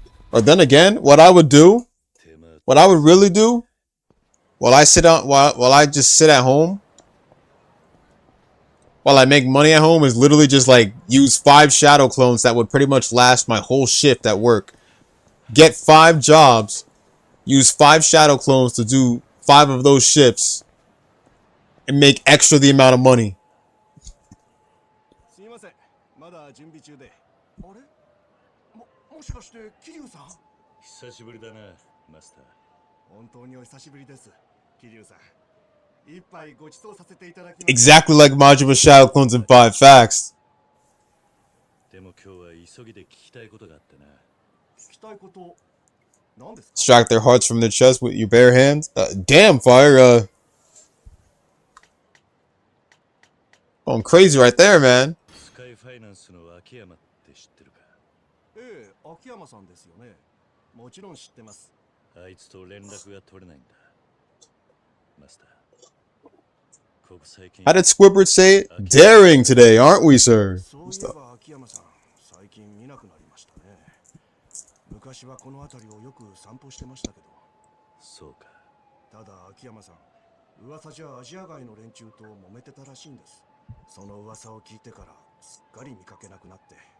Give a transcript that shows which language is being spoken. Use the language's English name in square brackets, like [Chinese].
[English] Or then again, what I would really do, while I just sit at home, while I make money at home, is literally just like use 5 shadow clones that would pretty much last my whole shift at work. Get 5 jobs, use 5 shadow clones to do 5 of those shifts, and make extra the amount of money. [Japanese] すいません、まだ準備中で。あれ、もしかして桐生さん？久しぶりだな、マスター。本当にお久しぶりです、桐生さん。一杯ご馳走させていただきます。 [English] Exactly like Majima shadow clones in 5 facts. [Japanese] でも今日は急ぎで聞きたいことがあってな。聞きたいこと、何ですか？ [English] Extract their hearts from their chest with your bare hands. Damn, fire. Going crazy right there, man. [Japanese] スカイファイナンスの秋山って知ってるか？ええ、秋山さんですよね。もちろん知ってます。あいつと連絡が取れないんだ。マスター。ここ最近。 [English] How did Squidward say it? Daring today, aren't we, sir? [Japanese] そういえば秋山さん、最近見なくなりましたね。昔はこの辺りをよく散歩してましたけど。そうか。ただ秋山さん、噂じゃアジア外の連中と揉めてたらしいんです。その噂を聞いてからすっかり見かけなくなって。